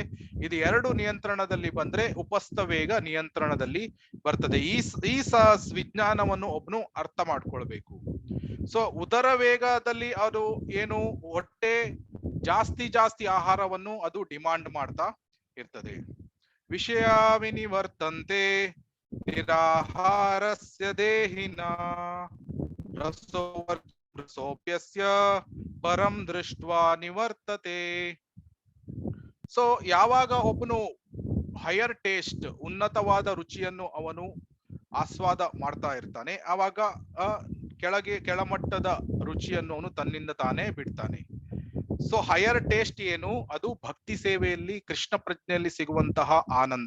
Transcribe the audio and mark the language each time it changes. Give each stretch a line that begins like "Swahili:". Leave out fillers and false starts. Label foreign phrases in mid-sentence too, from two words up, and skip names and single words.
Kannada: ಇದು ಎರಡು ನಿಯಂತ್ರಣದಲ್ಲಿ ಬಂದ್ರೆ ಉಪಸ್ಥ ವೇಗ ನಿಯಂತ್ರಣದಲ್ಲಿ ಬರ್ತದೆ. ಈ ವಿಜ್ಞಾನವನ್ನು ಒಬ್ನು ಅರ್ಥ ಮಾಡ್ಕೊಳ್ಬೇಕು. ಸೊ ಉದರ ವೇಗದಲ್ಲಿ ಅದು ಏನು, ಹೊಟ್ಟೆ ಜಾಸ್ತಿ ಆಹಾರವನ್ನು ಅದು ಡಿಮಾಂಡ್ ಮಾಡ್ತಾ ಇರ್ತದೆ.
Sanskrit: ವಿಷಯ ವಿನಿವರ್ತಂತೆ ನಿರಾಹಾರಸ್ಯ ದೇಹಿನ ರಸೋಪ್ಯಸ್ಯ ಪರಂ ದೃಷ್ಟ್ವಾ ನಿವರ್ತತೆ.
Kannada: ಸೊ ಯಾವಾಗ ಒಬ್ಬನು
English: higher taste,
Kannada: ಉನ್ನತವಾದ ರುಚಿಯನ್ನು ಅವನು ಆಸ್ವಾದ ಮಾಡ್ತಾ ಇರ್ತಾನೆ, ಆವಾಗ ಕೆಳಮಟ್ಟದ ರುಚಿಯನ್ನು ಅವನು ತನ್ನಿಂದ ತಾನೇ ಬಿಡ್ತಾನೆ. ಸೊ
English: higher taste
Kannada: ಏನು, ಅದು ಭಕ್ತಿ ಸೇವೆಯಲ್ಲಿ ಕೃಷ್ಣ ಪ್ರಜ್ಞೆಯಲ್ಲಿ ಸಿಗುವಂತಹ ಆನಂದ.